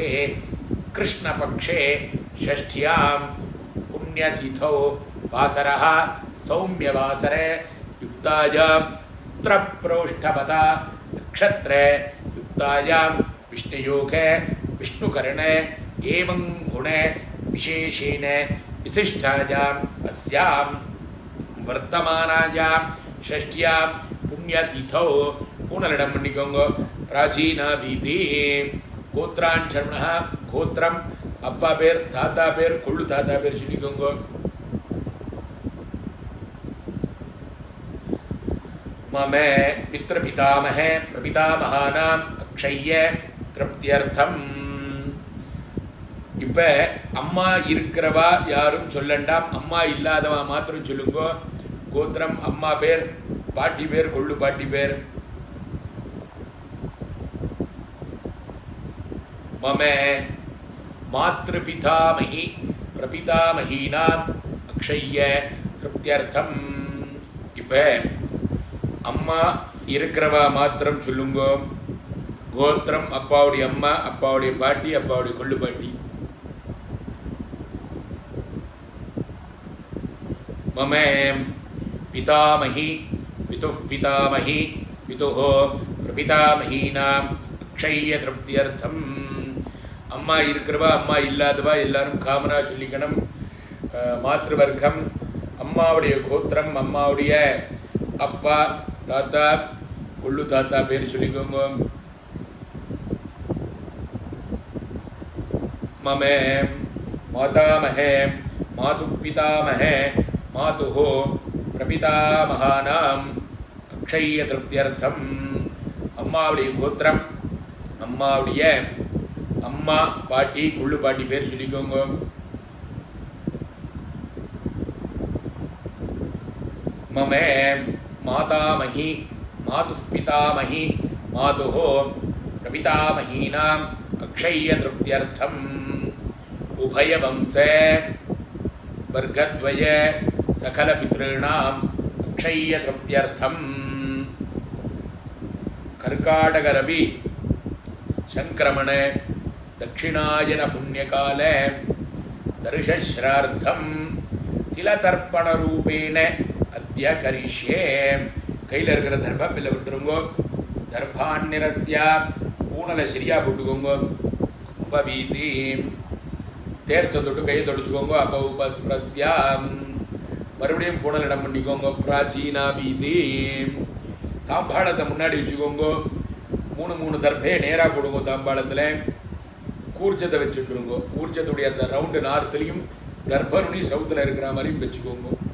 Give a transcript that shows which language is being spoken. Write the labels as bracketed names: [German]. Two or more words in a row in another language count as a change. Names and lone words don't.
[Sanskrit] कृष्णपक्षे षष्ठ्यां पुण्यतिथौ वासरः सौम्यवासरे युक्तायां उत्तरप्रोष्ठपदा नक्षत्रे युक्तायां विष्णुयोगे विष्णुकरणे एवं गुणे विशेषेण विशिष्टायाम् अस्यां वर्तमानायां षष्ठ्यां पुण्यतिथौ पूर्णलिडं பண்ணிக்கோங்க. प्राचीना भीति गोत्रान् शर्मणः गोत्रम् [Tamil] அப்பா பேர், தாத்தா பேர், கொள்ளு தாத்தா பேர் சொல்லிக்கோங்க. [Sanskrit] मम पितृपितामह प्रपितामहानाम अक्षय्य तृप्त्यर्थम. [Tamil] இப்ப அம்மா இருக்கிறவா யாரும் சொல்லண்டாம், அம்மா இல்லாதவா மாத்திரம் சொல்லுங்க. கோத்திரம், அம்மா பேர், பாட்டி பேர், கொள்ளு பாட்டி பேர். [Sanskrit] मम मातृपितामही प्रपितामहीनाम अक्षय्य तृप्त्यर्थम. [Tamil] இப்ப அம்மா இருக்கிறவா மாத்திரம் சொல்லுங்க. கோத்திரம் அப்பாவுடைய அம்மா, அப்பாவுடைய பாட்டி, அப்பாவுடைய கொள்ளு பாட்டி. [Sanskrit] मम पितामही पितुः पितामही पितुः प्रपितामहीनाम् अक्षय्य तृप्त्यर्थम् [Tamil] அம்மா இருக்கிறவா அம்மா இல்லாதவா எல்லாரும் காமனா சொல்லிக்கணும் மாத்ருவர்க்கம் அம்மாவுடைய கோத்திரம் அம்மாவுடைய அப்பா தாத்தா கொள்ளு தாத்தா பேர் சொல்லிக்கோங்க [Sanskrit] ममे मातामहे मातुः पितामहे मातुः प्रपितामहानाम् अक्षय्य तृप्त्यर्थम् [Tamil] अम्मावुடைய கோத்திரம் அம்மாவுடைய அம்மா பாட்டி கொள்ளு பாட்டி பேர் சொல்லிக்கோங்க [Sanskrit] ममे मातामही मातुः पितामही मातुः प्रपितामहीनाम् अक्षय्य तृप्त्यर्थम् उभयवंशे वर्गद्वय सकलपितॄणाम् अक्षय्य तृप्त्यर्थम् कर्काटकरवि संक्रमण दक्षिणायन पुण्यकाले दर्शश्राद्धं तिलतर्पणरूपेण अद्य करिष्ये [Tamil] கையில் இருக்கிற தர்பம் இல்லை விட்டுருங்கோ தர்பான்னிரஸ்யா பூனலை சரியாக போட்டுக்கோங்க உபவீதி தேர்த்த தொட்டு கையை தொடச்சுக்கோங்க அப்போ உபஸ்பிரஸ்யா மறுபடியும் பூனல் இடம் பண்ணிக்கோங்க பிராச்சீனா வீதி தாம்பாளத்தை முன்னாடி வச்சுக்கோங்க மூணு தர்பே நேராக போடுங்க தாம்பாளத்தில் கூர்ச்சத்தை வச்சுட்டுருங்க கூர்ச்சத்துடைய அந்த ரவுண்டு நார்த்துலையும் தர்பனுனி சவுத்தில் இருக்கிற மாதிரியும் வச்சுக்கோங்க